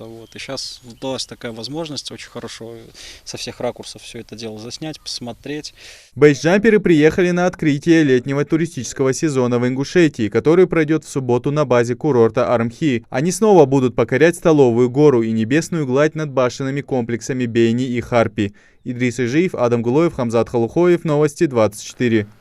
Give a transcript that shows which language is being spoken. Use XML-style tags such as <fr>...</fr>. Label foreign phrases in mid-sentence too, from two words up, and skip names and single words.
<ru>И сейчас удалась такая возможность очень хорошо со всех ракурсов все это дело заснять, посмотреть. Бейсджамперы приехали на открытие летнего туристического сезона в Ингушетии, который пройдет в субботу на базе курорта Армхи. Они снова будут покорять Столовую гору и небесную гладь над башенными комплексами Бейни и Харпи. Идрис Ижиев, Адам Гулоев, Хамзат Халухоев, Новости 24.</ru>